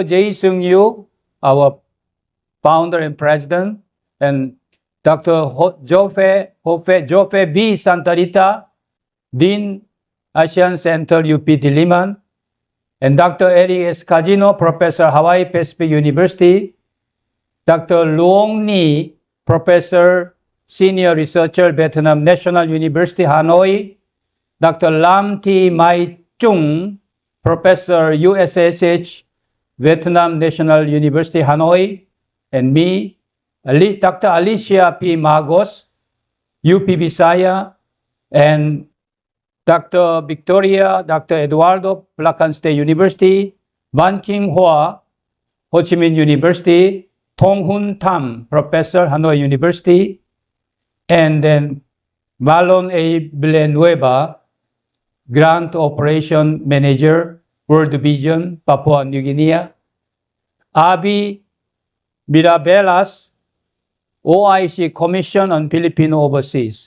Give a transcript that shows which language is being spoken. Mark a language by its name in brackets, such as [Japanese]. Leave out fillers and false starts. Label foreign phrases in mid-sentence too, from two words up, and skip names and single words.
[English] Jae Seung Yu, our founder and president, and Dr. Joffe B. Santarita, Dean Asian Center UP Diliman, and Dr. Eric S. Casino, Professor Hawaii Pacific University, Dr. Luong Ni, Professor Senior Researcher, Vietnam National University, Hanoi, Dr. Lam Thi Mai Chung, Professor USSH, Vietnam National University, Hanoi, and me, Dr. Alicia P. Magos, UP Visaya, and Dr. Victoria, Dr. Eduardo, Bulacan State University, Ban Kim Hoa, Ho Chi Minh University, Thong Hun Tham, Professor, Hanoi University, and then Marlon A. Villanueva, Grant Operation Manager, World Vision, Papua New Guinea, Avi Mirabelas, OIC Commission on Filipino Overseas.